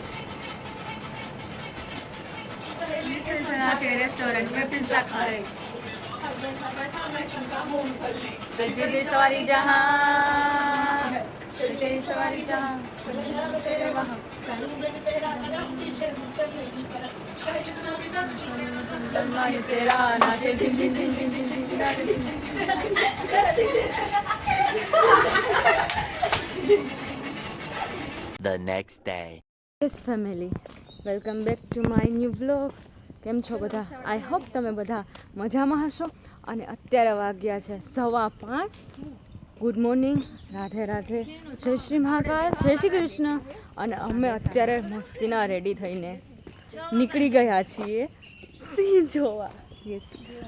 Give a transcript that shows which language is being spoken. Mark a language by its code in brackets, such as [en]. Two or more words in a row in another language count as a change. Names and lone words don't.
[hi] के रेस्टोरेंट में पिज्जा खाए सवारी जहाँ सवारी जहाँ तेरे वहाँ तेरा नाचे झिम झिम झिम झिम झिम झिम नाचे झिम झिम. [en] The next day. Yes family, welcome back to my new vlog. [gu] કેમ છો બધા? [en] I hope [gu] તમે બધા મજામાં હશો. અને અત્યારે વાગ્યા છે 5:15. [en] good morning, [gu] રાધે રાધે, જય શ્રી મહાકાળ, જય શ્રી કૃષ્ણ. અને અમે અત્યારે મસ્તીના રેડી થઈને નીકળી ગયા છીએ સિંહ જોવા.